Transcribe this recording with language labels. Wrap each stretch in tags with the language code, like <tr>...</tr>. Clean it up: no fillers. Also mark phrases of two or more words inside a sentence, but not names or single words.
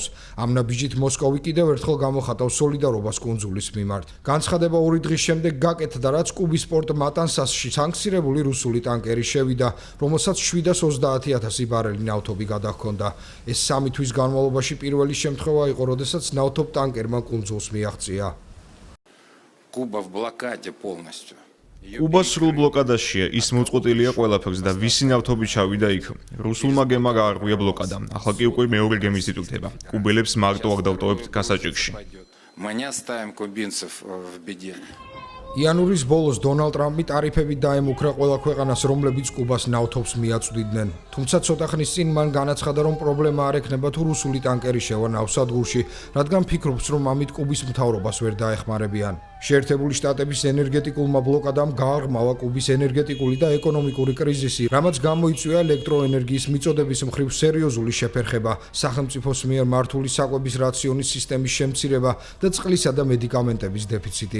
<ka>ამ ნაბიჯით მოსკოვი კიდევ ერთხელ გამოხატავს სოლიდარობას კუნძულის მიმართ. განცხადება 2 დღის შემდეგ გაკეთდა, რაც კუბის პორტ მატანსასში სანქცირებული რუსული ტანკერი შევიდა, რომელსაც 730,000 ბარელი ნავთობი გადაჰქონდა. ეს 3 თვის განმავლობაში პირველი შემთხვევა იყო, როდესაც ნავთობ ტანკერმა კუნძულს მიაღწია.</ka> <ru>Куба в блокаде полностью.</ru> <ka>კუბა სრულ ბლოკადაშია, ის მოწყვეტილია ყველაფერს და ვისი ნავთობი ჩავიდა იქ. რუსულმა გემმა გაარღვია ბლოკადა. ახლა კი უკვე მეორე გემი იზიდულდება. კუბელებს მარტო არ დავტოვებთ გასაჭირში.</ka> <ru>Мы не оставим кубинцев в беде.</ru> <ka>იანვრის ბოლოს დონალდ ტრამპი ტარიფებით დაემუქრა ყველა ქვეყანას, რომლებიც კუბას ნავთობს მიაწვდიდნენ. თუმცა ცოტა ხნის წინ მან განაცხადა, რომ პრობლემა არ ექნება თუ რუსული ტანკერი შევა ნავსადგურში, რადგან ფიქრობს, რომ ამით კუბის მთავრობას ვერ დაეხმარებიან. შეერთებული შტატების ენერგეტიკულმა ბლოკადამ გააღრმავა კუბის ენერგეტიკული და ეკონომიკური კრიზისი, რამაც გამოიწვია ელექტროენერგიის მიწოდების მხრივ სერიოზული შეფერხება, სახელმწიფოს მიერ მართული საკვების რაციონის სისტემის შემცირება და წყლისა და მედიკამენტების დეფიციტი.</ka>